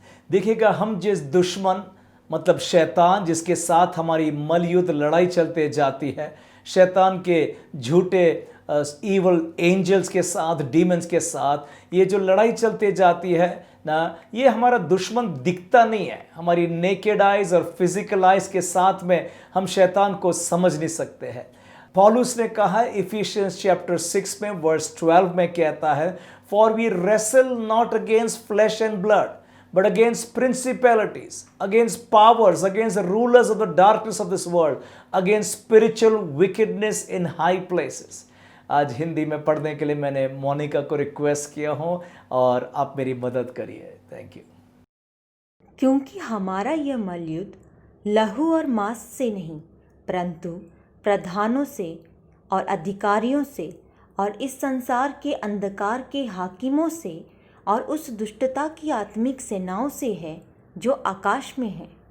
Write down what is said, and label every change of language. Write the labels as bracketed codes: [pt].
[hi] देखिएगा, हम जिस दुश्मन मतलब शैतान जिसके साथ हमारी मलयुद्ध लड़ाई चलते जाती है, शैतान के झूठे ईवल एंजल्स के साथ, डीमंस के साथ ये जो लड़ाई चलती जाती है ना, ये हमारा दुश्मन दिखता नहीं है। हमारी नेकेड आइज और फिजिकल आइज के साथ में हम शैतान को समझ नहीं सकते हैं। पौलुस ने कहा है इफिशियंस चैप्टर 6 में वर्स 12 में कहता है, [en] For we wrestle not against flesh and blood but against principalities, against powers, against the rulers of the darkness of this world, against spiritual wickedness in high places. [hi] आज हिंदी में पढ़ने के लिए मैंने मोनिका को रिक्वेस्ट किया हूँ और आप मेरी मदद करिए। Thank you. क्योंकि हमारा यह मल्लयुद्ध लहू और मांस से नहीं, परंतु प्रधानों से और अधिकारियों से और इस संसार के अंधकार के हाकिमों से और उस दुष्टता की आत्मिक सेनाओं से है जो आकाश में है।